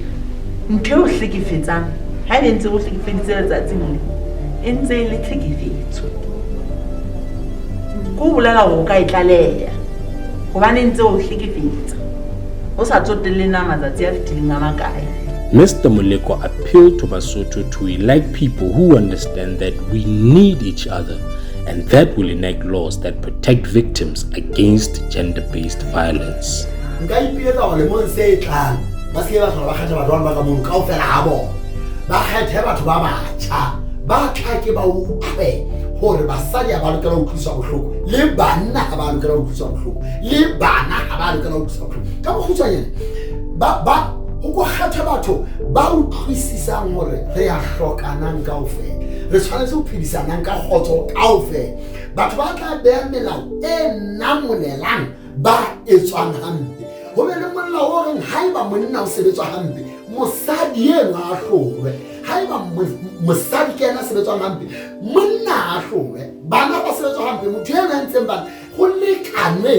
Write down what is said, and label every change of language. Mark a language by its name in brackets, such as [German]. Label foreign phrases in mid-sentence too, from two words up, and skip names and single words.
[Southern Sotho] Ntho o hlekefetsang ha e ntse o hlekefeditse letsatsing le ntse le tlhekefetso go bolela go ka itlaleya gobane ntse o hlekefetsa o sa tsotelle na matsatsi a fitileng a makae. [English] Mr. Moleko appealed to Basotho to elect people who understand that we need each other and that will enact laws that protect victims against gender-based violence. [Southern Sotho] hore basadi a ba lokela ho tlisa bohloko le banna a ba lokela ho tlisa bohloko le bana a ba lokela ho tlisa bohloko ka bokgutshwanyane ba ho go kgetha batho ba utlwisisang hore re a hlokanang kaofela re tshwanetse ho phedisanang ka kgotso kaofela batho ba tla beha melao e namolelang ba etswang hampe ho be le molao o reng haeba monna o sebetswa hampe mosadi ena a hlolwe haeba mosadi ke ena sebetswa hampe monna a hlolwe bana ba sebetswa hampe motho ena ntseng bana ho lekanwe.